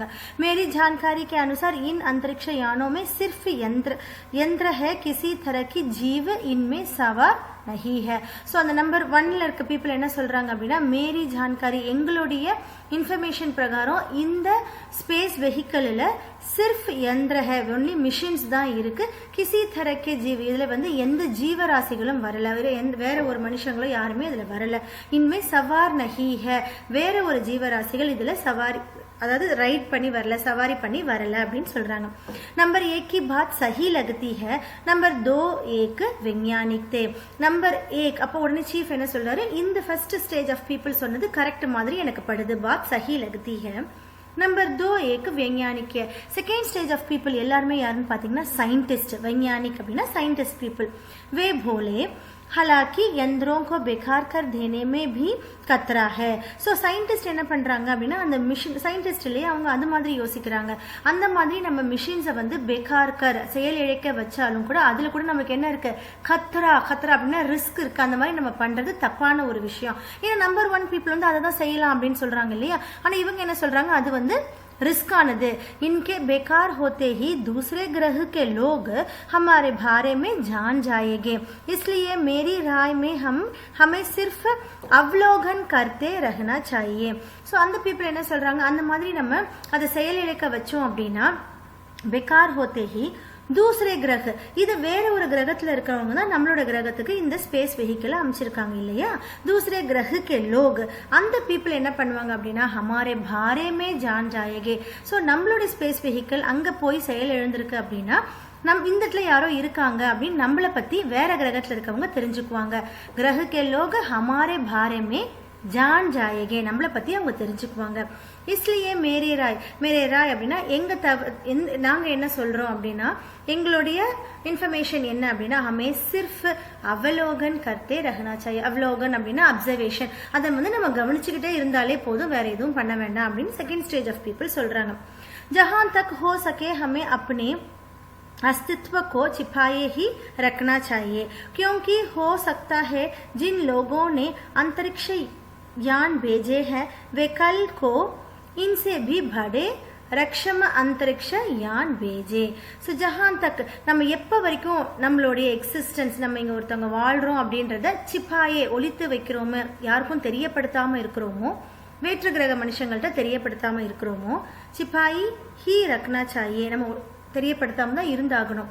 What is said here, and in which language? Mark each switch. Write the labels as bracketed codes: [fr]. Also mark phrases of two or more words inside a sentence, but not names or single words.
[hi] मेरी जानकारी के अनुसार इन अंतरिक्ष यानों में सिर्फ यंत्र है, किसी तरह की जीव इनमें सवार नहीं है. [ta] ஸோ அந்த நம்பர் 1ல இருக்க பீப்புள் என்ன சொல்றாங்க அப்படின்னா [hi] मेरी जानकारी [ta] எங்களுடைய இன்ஃபர்மேஷன் பிரகாரம் இந்த [en] space vehicle [hi] सिर्फ यंत्र है [en] only machines [ta] தான் இருக்கு. [hi] किसी तरह के जीव, [ta] இதுல எந்த ஜீவராசிகளும் வரல, வேற ஒரு மனுஷங்களும் யாருமே இதுல வரல. [hi] इनमें सवार नहीं है, [ta] வேற ஒரு ஜீவராசிகள் இதுல சவாரி அதாவது ரைட் பண்ணி வரல, சவாரி பண்ணி வரல அப்படின்னு சொல்றாங்க. [hi] नंबर 1 की बात सही लगती है, नंबर 2 एक वैज्ञानिक थे. [ta] नंबर 1 அப்போ உடனே சீஃப் என்ன சொல்றாரு, இந்த [en] first stage of people [ta] சொன்னது கரெக்ட் மாதிரி எனக்கு படுது, [hi] बात सही लगती है. नंबर 2 एक वैज्ञानिक है. [en] second stage of people [ta] எல்லாருமே யாருன்னு பாத்தீங்கன்னா சயின்டிஸ்ட். वैज्ञानिक அப்படின்னா சயின்டிஸ்ட் பீப்புள். [hi] वे बोले हालांकि यंत्रों को बेकार कर देने में भी खतरा है. [ta] ஸோ சயின்டிஸ்ட் என்ன பண்றாங்க அப்படின்னா அந்த மிஷின் சயின்டிஸ்ட்லேயே அவங்க அந்த மாதிரி யோசிக்கிறாங்க. அந்த மாதிரி நம்ம மிஷின்ஸை [hi] बेकार कर [ta] செயல் இழைக்க வச்சாலும் கூட அதுல கூட நமக்கு என்ன இருக்கு, கத்ரா அப்படின்னா ரிஸ்க் இருக்கு. அந்த மாதிரி நம்ம பண்றது தப்பான ஒரு விஷயம். ஏன்னா நம்பர் 1 பீப்புள் அதை தான் செய்யலாம் அப்படின்னு சொல்றாங்க இல்லையா. ஆனா இவங்க என்ன சொல்றாங்க, அது [hi] रिस्क आनदे, इनके बेकार होते ही दूसरे ग्रह के लोग हमारे बारे में जान जाएंगे. इसलिए मेरी राय में हमें सिर्फ अवलोकन करते रहना चाहिए. [ta] सो அந்த பீப்புள் என்ன சொல்றாங்க, அந்த மாதிரி நம்ம அதை செயலிழக்க வச்சோம் அப்படின்னா [hi] बेकार होते ही दूसरे ग्रह, [ta] இது வேற ஒரு கிரகத்துல இருக்கிறவங்க தான் நம்மளோட கிரகத்துக்கு இந்த [en] space vehicle [ta] அமைச்சிருக்காங்க இல்லையா. [hi] दूसरे ग्रह के लोग, [ta] அந்த பீப்புள் என்ன பண்ணுவாங்க அப்படின்னா [hi] हमारे बारे में जान जाएंगे. [ta] ஸோ நம்மளோட [en] space vehicle [ta] அங்க போய் செயல் எழுந்திருக்கு அப்படின்னா இந்த இடத்துல யாரோ இருக்காங்க அப்படின்னு நம்மளை பத்தி வேற கிரகத்துல இருக்கவங்க தெரிஞ்சுக்குவாங்க. [hi] ग्रह के लोग हमारे बारे में जान जाएंगे, [ta] நம்மளை பத்தி அவங்க தெரிஞ்சுக்குவாங்க. [hi] इसलिए मेरे राय [ta] அப்படின்னா நாங்க என்ன சொல்றோம் அப்படின்னா எங்களுடைய இன்ஃபர்மேஷன் என்ன அப்படின்னா [hi] हमें सिर्फ अवलोकन करते रहना चाहिए. [ta] अवलोकन அப்படின்னா அப்சர்வேஷன், அதை நம்ம கவனிச்சுக்கிட்டே இருந்தாலே போதும், வேற எதுவும் பண்ண வேண்டாம் அப்படின்னு [en] second stage of people [ta] சொல்றாங்க. [hi] जहां तक हो सके हमें अपने अस्तित्व को छिपाए ही रखना चाहिए, क्योंकि हो सकता है जिन लोगों ने अंतरिक्ष यान भेजे हैं वे कल को इनसे भी बड़े रक्षम अंतरिक्ष यान भेजे. [ta] ஸோ [hi] जहां तक [ta] நம்ம எப்போ வரைக்கும் நம்மளுடைய எக்ஸிஸ்டன்ஸ் நம்ம இங்கே ஒருத்தவங்க வாழ்கிறோம் அப்படின்றத சிப்பாயே ஒழித்து வைக்கிறோமோ, யாருக்கும் தெரியப்படுத்தாமல் இருக்கிறோமோ, வேற்று கிரக மனுஷங்கள்ட்ட தெரியப்படுத்தாமல் இருக்கிறோமோ, [hi] छिपाए ही रखना चाहिए [ta] நம்ம தெரியப்படுத்தாம தான் இருந்தாகணும்.